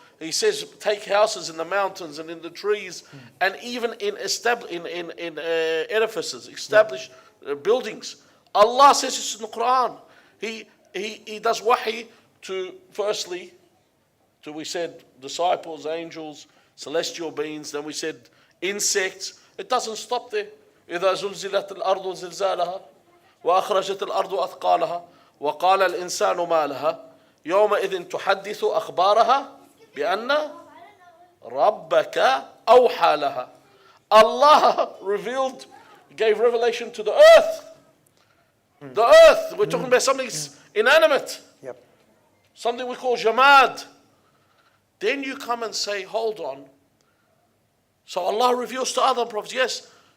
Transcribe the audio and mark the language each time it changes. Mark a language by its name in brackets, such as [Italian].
[English] He says, take houses in the mountains and in the trees, and even in edifices, established buildings. Allah says this in the Qur'an. He does wahi to, firstly, to, we said, disciples, angels, celestial beings. Then we said insects. It doesn't stop there. [Arabic] إذا زلزلت الأرض زلزالها وأخرجت الأرض أثقالها وقال الإنسان ما لها يومئذ تحدث أخبارها بأن ربك أوحى لها. [English] Allah revealed, gave revelation to the earth. The earth, we're talking about something inanimate. Something we call jamad. Then you come and say, hold on. So Allah reveals to other prophets. Yes.